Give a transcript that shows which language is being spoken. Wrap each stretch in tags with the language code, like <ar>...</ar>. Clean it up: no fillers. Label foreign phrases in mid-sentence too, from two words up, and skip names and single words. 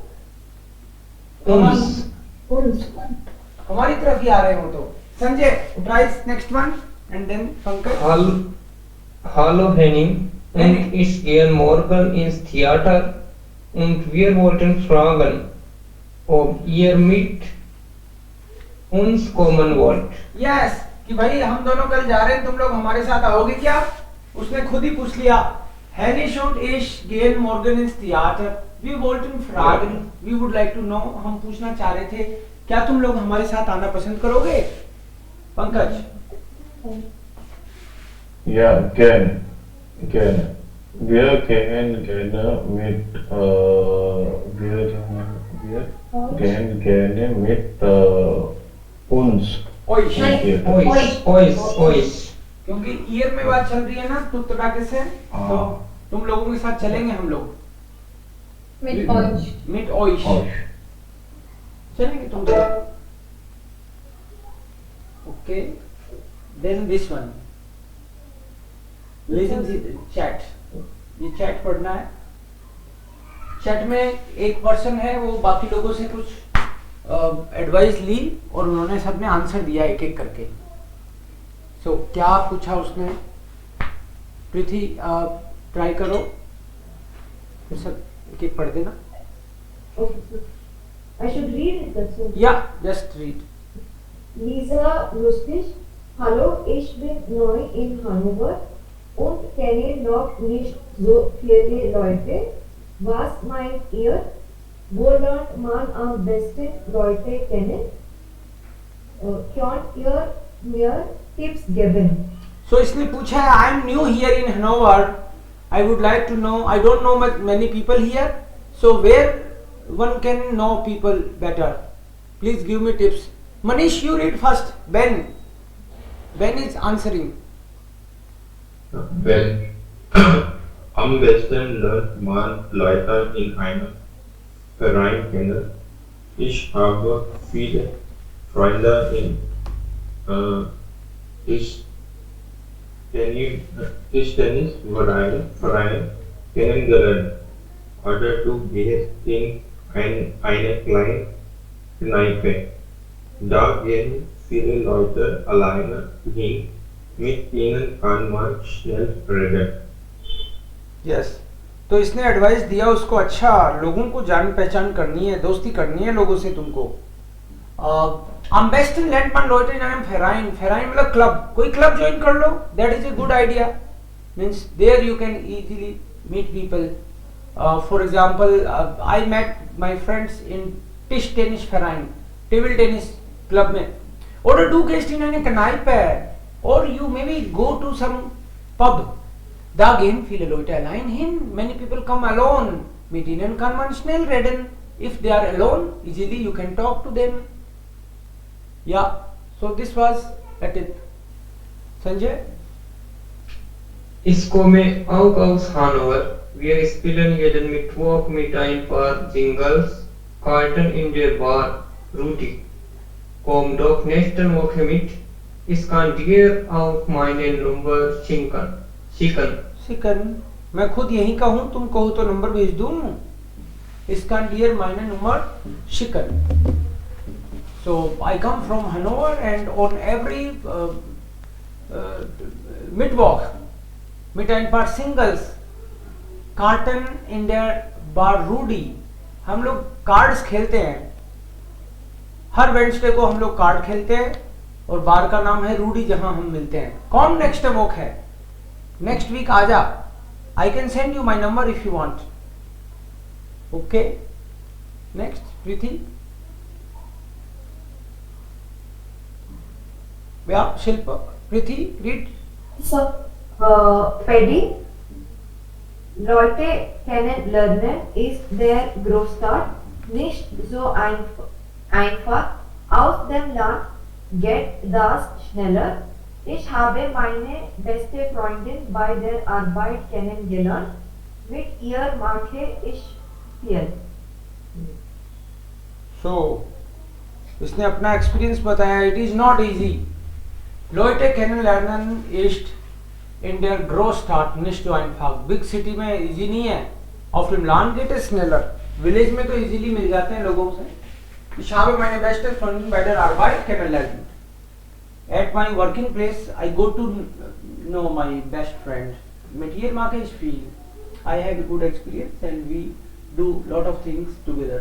<de>Uns. Uns.</de> <hi>हमारी तरफ ही आ रहे हो.</hi> <en>to Sanjay tries next one and then Pankaj.</en> <de>Hallo Henning, und ich gehe morgen ins Theater und wir wollten fragen, ob ihr mit uns kommen wollt.</de> <hi>यस कि भाई हम दोनों कल जा रहे हैं, तुम लोग हमारे साथ आओगे क्या. उसने खुद ही पूछ लिया.</hi> <de>Hennisch und ich gehen morgen ins Theater. Wir wollten fragen.</de> <en>We would like to know.</en> <hi>हम पूछना चाह रहे थे क्या तुम लोग हमारे साथ आना पसंद करोगे. पंकज.</hi> <de>Ja, gerne. Gerne. Wir gehen gerne mit, wir gehen gerne mit uns. ओइश. Ois.</de> <hi>क्योंकि ईयर में बात चल रही है ना तो तड़ाके से, तो तुम लोगों के साथ चलेंगे हम लोग.</hi> <de>Mit euch. mit euch Euch.</de> <hi>चलेंगे तुम लोग.</hi> <en>okay then this one. listen chat.</en> <hi>ये चैट पढ़ना है. चैट में एक पर्सन है वो बाकी लोगों से कुछ एडवाइस ली और उन्होंने सबने आंसर दिया एक एक करके. सो क्या पूछा उसने. प्रीति ट्राई करो. सब एक एक पढ़ देना.</hi> <en>Okay. I should read it. That's all. ya just read.</en> <de>Lisa lustig. Hallo, ich bin neu in Hannover und kenne noch nicht so viele Leute. Was meint ihr? Wo lernt man am besten Leute kennen? Könnt ihr mir Tipps geben?</de> <en>सो</en> <hi>इसने पूछा है</hi> <en>I am new here in Hannover. I would like to know. I don't know many people here. So where one can know people better. please give me tips. Manish you read first. Ben is answering. Well,</en> <de>am besten lernt man Leute in einem Verein kennen. Ich habe viele Freunde in Tisch Tischtennisverein kennengelernt, oder du gehst in eine kleine Kneipe. Da gehen viele Leute alleine hin, mit ihnen kann man schnell reden.</de> <hi>यस तो इसने एडवाइस दिया उसको, अच्छा लोगों को जान पहचान करनी है, दोस्ती करनी है लोगों से तुमको।</hi> <de>am besten lernt man Leute in einem Verein, Verein</de> <hi>मतलब क्लब, कोई क्लब ज्वाइन कर लो,</hi> <en>that is a good idea, means there you can easily meet people. For example, I met my friends in Tischtennisverein, table tennis club में,</en> <de>oder du gehst in eine Kneipe,</de> <en>or you maybe go to some pub.</en> <de>Da gehen viele Leute allein hin,</de> <en>many people come alone,</en> <de>mit ihnen kann man schnell reden.</de> <en>If they are alone, easily you can talk to them. Yeah, so this was a tip. Sanjay?</en> <de>Ich komme auch aus Hannover. Wir spielen jeden Mittwoch mit ein paar Jingles, Karten in der Bar Rudi. Komm doch nächste Woche mit. Ich kann dir auch meine Nummer schicken.</de> <hi>सिकन मैं खुद यहीं का हूं, तुम कहो तो नंबर भेज दूं।</hi> <de>इसका डियर meine Nummer schicken.</de> <en>So I come from Hannover and on every Mittwoch</en> <de>mit ein paar Singles Karten in der Bar Rudi,</de> <hi>हम लोग कार्ड्स खेलते हैं, हर वेडनेसडे को हम लोग कार्ड खेलते हैं और बार का नाम है रूडी जहां हम मिलते हैं।</hi> <en>कौन next walk है, next week</en> <hi>आ जा,</hi> <en>I can send you my number if you want. okay next Preeti ya Shilp. Preeti read.</en> <de>So, Paddy, Leute kennenlernen ist der Großstadt nicht so einfach. Aus dem Land geht das schneller. Ich habe meine beste Freundin bei der Arbeit kennengelernt. Mit ihr mache ich viel.</de> <hi>सो इसने अपना एक्सपीरियंस बताया।</hi> <en>it is not easy.</en> <de>Leute kennenlernen ist in der Großstadt nicht so einfach.</de> <en>big city</en> <hi>में इजी नहीं है।</hi> <de>Auf dem Land geht es schneller.</de> <hi>विलेज में तो इजीली मिल जाते हैं लोगों से।</hi> <de>Ich habe meine beste Freundin bei der Arbeit kennengelernt.</de> <en>At my working place, I go to know my best friend.</en> <de>Mit ihr mache ich viel.</de> <en>I have a good experience and we do lot of things together.</en>